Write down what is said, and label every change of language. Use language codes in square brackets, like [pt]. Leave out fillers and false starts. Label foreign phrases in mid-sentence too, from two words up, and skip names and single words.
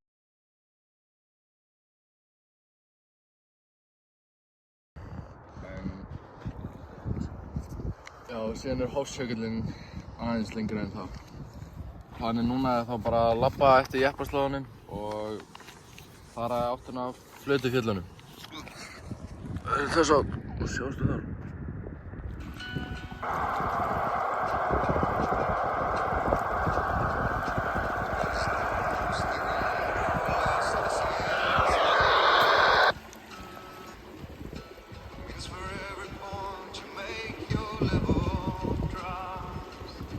[is] Já, og síðan er Hofsjökullinn aðeins lengra en það. Planið núna er þá bara að labba eftir jeppaslóðunum og fara áttina af Flötufjöllunum. Þess að, sjástu þar. [en] It's for every point you make, your level drops.